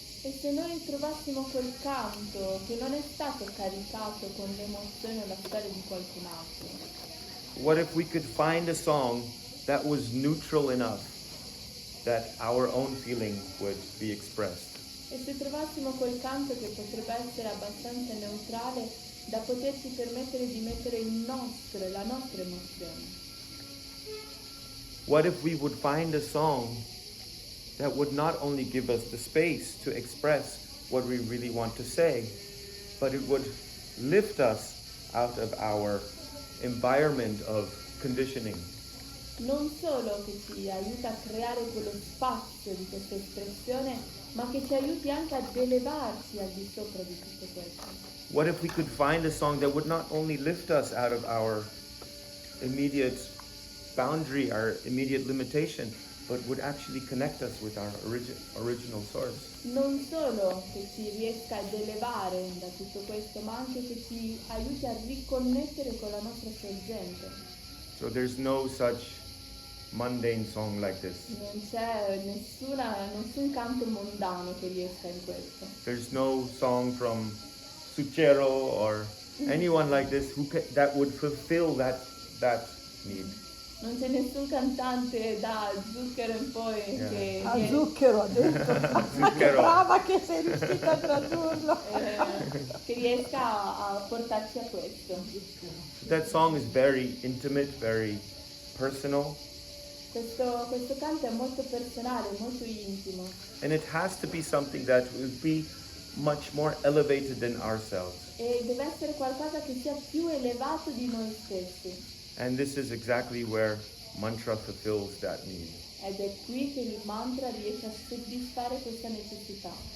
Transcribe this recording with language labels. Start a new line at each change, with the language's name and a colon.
Italian: E se noi trovassimo quel canto che non è stato caricato con le emozioni o la storia di qualcun altro?
English: What if we could find a song that was neutral enough that our own feeling would be expressed?
Italian: E se trovassimo quel canto che potrebbe essere abbastanza neutrale da poterci permettere di mettere la nostra emozione?
English: What if we would find a song that would not only give us the space to express what we really want to say, but it would lift us out of our environment of conditioning?
Italian: Non solo che ci aiuta a creare quello spazio di questa espressione, ma che ci aiuti anche ad elevarci al di sopra di tutto questo.
English: What if we could find a song that would not only lift us out of our immediate boundary, our immediate limitation, but would actually connect us with our original source?
Italian: Non solo che ci riesca ad elevare da tutto questo, ma anche che ci aiuti a riconnettere con la nostra sorgente.
English: So there's no such mundane song like this.
Italian: Non c'è nessun canto mondano che riesca in questo.
English: There's no song from Suchero or anyone like this that would fulfill that need.
Italian: Non c'è nessun cantante da Zucchero in poi che A zucchero ha detto. Ma che brava che sei riuscita a tradurlo. che riesca a portarci a questo.
English: That song is very intimate, very personal,
Italian: Questo canto è molto personale, molto intimo
English: and it has to be something that will be much more elevated than ourselves.
Italian: e deve essere qualcosa che sia più elevato di noi stessi.
English: And this is exactly where mantra fulfills that need.
Italian: Ed è qui che il mantra riesce a soddisfare questa necessità.